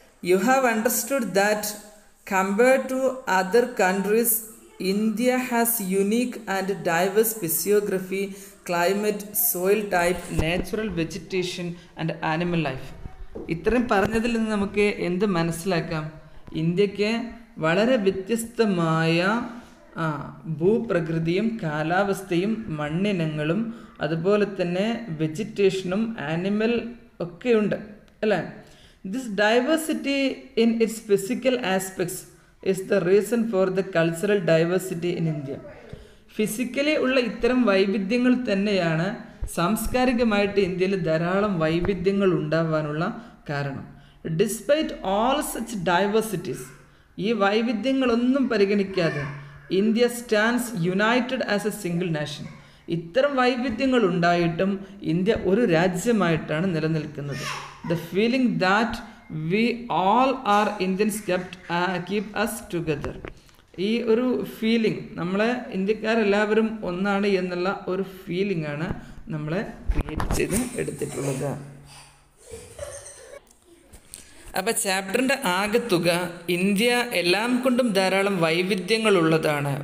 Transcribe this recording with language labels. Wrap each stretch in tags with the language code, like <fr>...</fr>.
<en>You have understood that compared to other countries, India has unique and diverse physiography, climate, soil type, natural vegetation and animal life.</en> <ml>ഇത്രയും പറഞ്ഞതിൽ നിന്ന് നമുക്ക് എന്ത് മനസ്സിലാക്കാം? ഇന്ത്യക്ക് വളരെ വ്യത്യസ്തമായ ഭൂപ്രകൃതിയും കാലാവസ്ഥയും മണ്ണിനങ്ങളും അതുപോലെ തന്നെ വെജിറ്റേഷനും ആനിമൽ ഒക്കെയുണ്ട് അല്ലേ.</ml> <en>This diversity in its physical aspects is the reason for the cultural diversity in India.</en> <ml>Physically ഉള്ള ഇത്തരം വൈവിധ്യങ്ങൾ തന്നെയാണ് സാംസ്കാരികമായിട്ട് ഇന്ത്യയിൽ ധാരാളം വൈവിധ്യങ്ങൾ ഉണ്ടാവാനുള്ള കാരണം.</ml> <en>despite all such diversities,</en> <ml>ഈ വൈവിധ്യങ്ങളൊന്നും പരിഗണിക്കാതെ</ml> <en>India stands united as a single nation.</en> <ml>ഇത്തരം വൈവിധ്യങ്ങൾ ഉണ്ടായിട്ടും ഇന്ത്യ ഒരു രാജ്യമായിട്ടാണ് നിലനിൽക്കുന്നത്.</ml> <en>The feeling that we all are Indians keep us together.</en> <ml>ഈ ഒരു ഫീലിംഗ്, നമ്മളെ ഇന്ത്യക്കാരെല്ലാവരും ഒന്നാണ് എന്നുള്ള ഒരു ഫീലിംഗ് ആണ് നമ്മളെ ക്രിയേറ്റ് ചെയ്ത് എടുത്തിട്ടുള്ളത്. അപ്പോൾ ചാപ്റ്ററിൻ്റെ ആകെത്തുക ഇന്ത്യ എല്ലാം കൊണ്ടും ധാരാളം വൈവിധ്യങ്ങളുള്ളതാണ്.</ml>